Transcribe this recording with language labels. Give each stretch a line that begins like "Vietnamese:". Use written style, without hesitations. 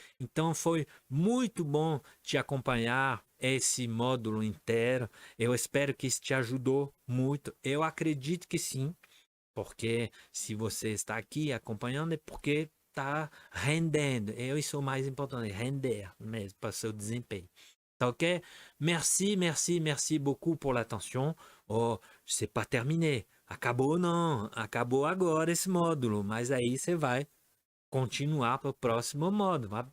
Portuguese: Então foi muito bom te acompanhar esse módulo inteiro. Eu espero que isso te ajudou muito. Eu acredito que sim, porque se você está aqui acompanhando é porque está rendendo. Isso é o mais importante, render mesmo para o seu desempenho. Tá ok?
French: Merci beaucoup pour l'attention. Oh, c'est pas terminé.
Portuguese: Acabou não, acabou agora esse módulo, mas aí você vai continuar para o próximo módulo.